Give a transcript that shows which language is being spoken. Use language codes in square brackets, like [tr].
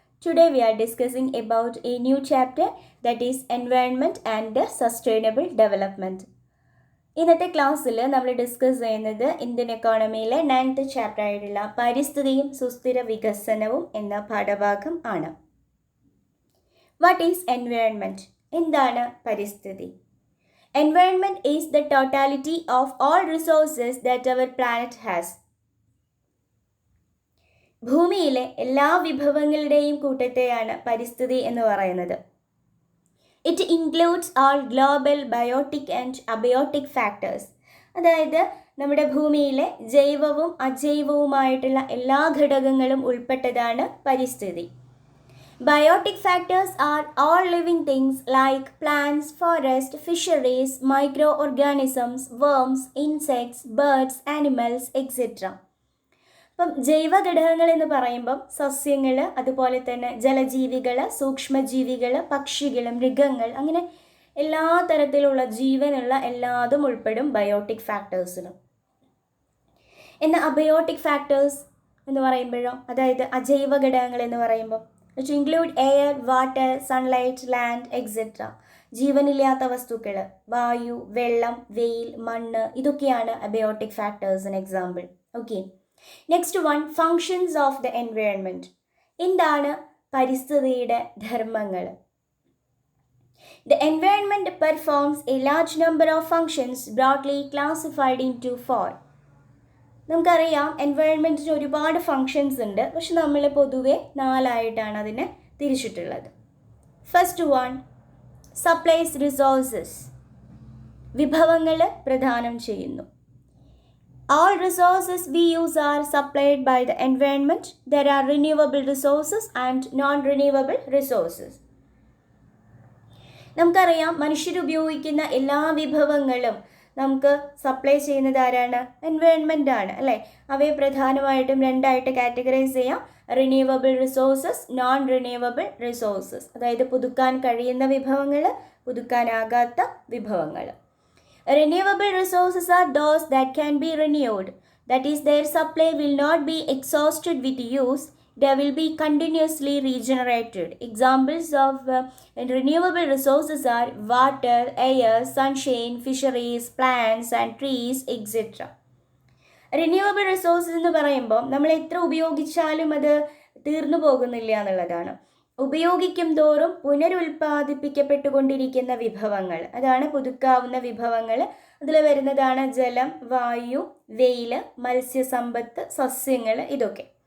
[en] Today we are discussing about a new chapter that is environment and sustainable development. [ml] ഇന്നത്തെ ക്ലാസ്സിൽ നമ്മൾ discuss ചെയ്യുന്നത് Indian എക്കോണമിയിലെ 9th chapter ആയിട്ടുള്ള പരിസ്ഥിതിയും സുസ്ഥിര വികസനവും എന്ന പാഠഭാഗം ആണ്. [en] What is environment? [ml] എന്താണ് പരിസ്ഥിതി? [en] Environment is the totality of all resources that our planet has. [ml] ഭൂമിയിലെ എല്ലാ വിഭവങ്ങളുടെയും കൂട്ടത്തെയാണ് പരിസ്ഥിതി എന്ന് പറയുന്നത്. [en] It includes all global biotic and abiotic factors. [ml] അതായത് നമ്മുടെ ഭൂമിയിലെ ജൈവവും അജൈവവുമായിട്ടുള്ള എല്ലാ ഘടകങ്ങളും ഉൾപ്പെട്ടതാണ് പരിസ്ഥിതി. [en] Biotic factors are all living things like plants, forests, fisheries, microorganisms, worms, insects, birds, animals, etc. [ml] അപ്പം ജൈവ ഘടകങ്ങൾ എന്ന് പറയുമ്പം സസ്യങ്ങൾ, അതുപോലെ തന്നെ ജലജീവികൾ, സൂക്ഷ്മജീവികൾ, പക്ഷികൾ, മൃഗങ്ങൾ, അങ്ങനെ എല്ലാ തരത്തിലുള്ള ജീവനുള്ള എല്ലാതും ഉൾപ്പെടും ബയോട്ടിക് ഫാക്ടേഴ്സിലും. എന്നാൽ അബയോട്ടിക് ഫാക്ടേഴ്സ് എന്ന് പറയുമ്പോഴോ, അതായത് അജൈവ ഘടകങ്ങൾ എന്ന് പറയുമ്പോൾ [en] which include air, water, sunlight, land, etc. [ml] ജീവനില്ലാത്ത വസ്തുക്കൾ, വായു, വെള്ളം, വെയിൽ, മണ്ണ്, ഇതൊക്കെയാണ് abiotic factors an example. [en] Okay, next one, functions of the environment. [ml] എന്താണ് പരിസ്ഥിതിയുടെ ധർമ്മങ്ങൾ? [en] The environment performs a large number of functions broadly classified into four. [ml] നമുക്കറിയാം എൻവയോൺമെൻറ്റിന് ഒരുപാട് ഫങ്ഷൻസ് ഉണ്ട്, പക്ഷെ നമ്മൾ പൊതുവെ 4 ആയിട്ടാണ് അതിനെ തിരിച്ചിട്ടുള്ളത്. [en] First one, supplies resources. [ml] വിഭവങ്ങൾ പ്രദാനം ചെയ്യുന്നു. [en] All resources we use are supplied by the environment. There are renewable resources and non-renewable resources. [ml] നമുക്കറിയാം മനുഷ്യരുപയോഗിക്കുന്ന എല്ലാ വിഭവങ്ങളും നമുക്ക് സപ്ലൈ ചെയ്യുന്നത് ആരാണ്? എൻവയോൺമെൻ്റ് ആണ്, അല്ലേ? അവയെ പ്രധാനമായിട്ടും 2 ആയിട്ട് കാറ്റഗറൈസ് ചെയ്യാം. [en] Renewable resources, non renewable resources. [ml] അതായത് പുതുക്കാൻ കഴിയുന്ന വിഭവങ്ങൾ, പുതുക്കാനാകാത്ത വിഭവങ്ങൾ. [en] Renewable resources are those that can be renewed. That is, their supply will not be exhausted with use. They will be continuously regenerated. Examples of renewable resources are water, air, sunshine, fisheries, plants and trees, etc. [ml] Renewable resources എന്ന് പറയുമ്പോൾ നമ്മൾ എത്ര ഉപയോഗിച്ചാലും അത് തീർന്നു പോകുന്നില്ല എന്നുള്ളതാണ്. ഉപയോഗിക്കും തോറും പുനരുൽപ്പാദിപ്പിക്കപ്പെട്ടുകൊണ്ടിരിക്കുന്ന വിഭവങ്ങൾ, അതാണ് പുതുക്കാവുന്ന വിഭവങ്ങൾ. അതിൽ വരുന്നതാണ് ജലം, വായു, വെയിൽ, മത്സ്യസമ്പത്ത്, സസ്യങ്ങൾ, ഇതൊക്കെ.